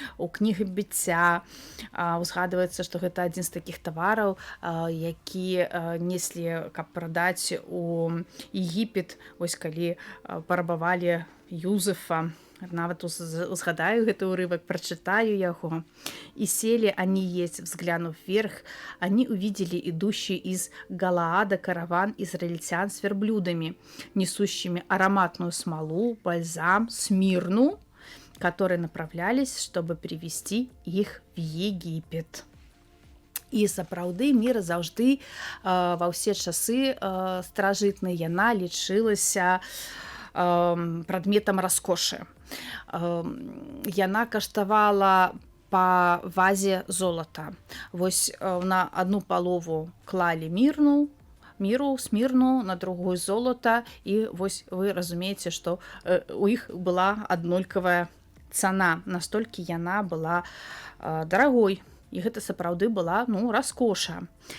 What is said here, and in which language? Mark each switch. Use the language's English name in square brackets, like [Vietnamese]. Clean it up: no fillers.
[Belarusian] У кнігі Быцця ўзгадваецца, што гэта адзін з такіх тавараў, які неслі, каб прадаць у Егіпет, вось калі парабавалі Юзефа. Нават узгадаю гэты ўрывак, прачытаю яго. [Russian] «И сели они есть, взглянув вверх, они увидели идущий из Галаада караван израильтян с верблюдами, несущими ароматную смолу, бальзам, смирну, которые направлялись, чтобы привести их в Египет». [Belarusian] І сапраўды міра заўжды ва ўсе часы старажытныя яна лічылася прадметам раскошы. Яна каштавала па вазе золата. Вось на адну палову клалі смірну, на другую золата, і вось вы разумееце, што у іх была аднолькавая цана, настолькі яна была дарагой, і гэта сапраўды была раскоша.